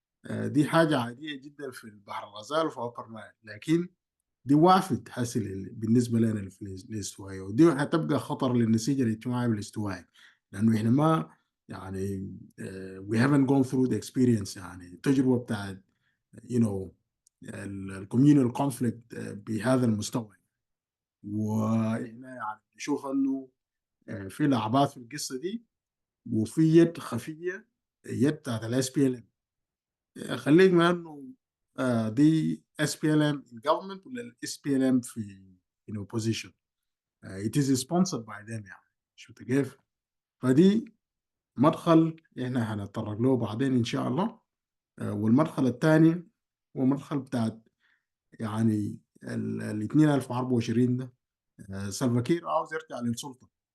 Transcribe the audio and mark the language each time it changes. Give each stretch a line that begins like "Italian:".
Arabic: دي حاجة عادية جدا في البحر الغزال وفي أبر نايل، لكن دي وافد حصل بالنسبة لنا في الاستوائية، ودي هتبقى خطر للنسيج الاجتماعي بالاستوائي، لأنه إحنا ما يعني
English: we haven't gone through the experience،
Arabic: يعني التجربة بتاعت الكوميونال كونفليكت بهذا المستوى. وإحنا يعني نشوف إنه في لعبات في القصة دي، وفي يد خفية، يد بتاعت SPLM. خليك من انه دي SPLM
English: in government
Arabic: ولا SPLM في in opposition.
English: it is sponsored by them،
Arabic: يعني شفت كيف؟ فدي مدخل احنا هنتطرق له بعدين ان شاء الله. والمدخل الثاني هو مدخل بتاعت يعني ال 2024 ده. سلفا كير عاوز يرجع للسلطه.